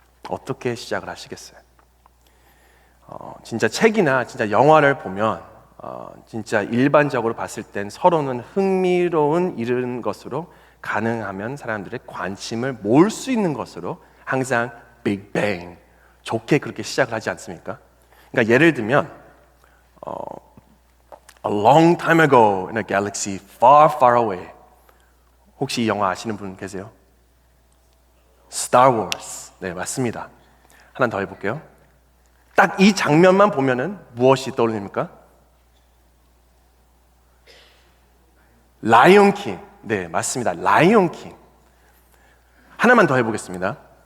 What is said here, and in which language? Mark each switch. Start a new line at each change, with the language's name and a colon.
Korean: 어떻게 시작을 하시겠어요? 진짜 책이나 진짜 영화를 보면 진짜 일반적으로 봤을 땐 서로는 흥미로운 이런 것으로 가능하면 사람들의 관심을 모을 수 있는 것으로 항상 빅뱅 좋게 그렇게 시작을 하지 않습니까? 그러니까 예를 들면
English: A long time ago in a galaxy far far away.
Korean: 혹시 이 영화 아시는 분 계세요? Star Wars. 네, 맞습니다. 하나 더 해볼게요. 딱 이 장면만 보면은 무엇이 떠오릅니까? 라이온 킹. 네, 맞습니다. 라이온 킹. 하나만 더 해보겠습니다.